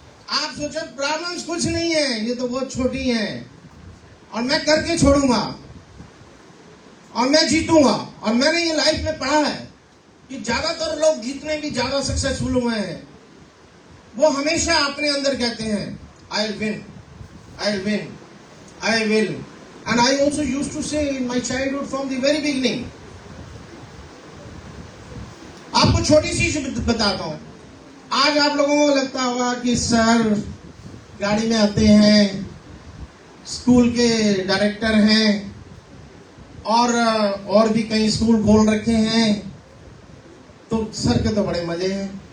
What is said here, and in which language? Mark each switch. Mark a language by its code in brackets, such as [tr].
[hi] आप सोचो प्रॉब्लम्स कुछ नहीं है, ये तो बहुत छोटी हैं और मैं करके छोड़ूंगा और मैं जीतूंगा। और मैंने ये लाइफ में पढ़ा है कि ज्यादातर लोग जितने भी ज्यादा सक्सेसफुल हुए हैं वो हमेशा अपने अंदर कहते हैं [en] I will win, I will [hi] win, I will. [en] And I also used to say in my childhood from the very beginning. [hi] आपको छोटी सी बताता हूं। आज आप लोगों को लगता होगा कि सर गाड़ी में आते हैं, स्कूल के डायरेक्टर हैं और भी कई स्कूल खोल रखे हैं, तो सर के तो बड़े मजे हैं।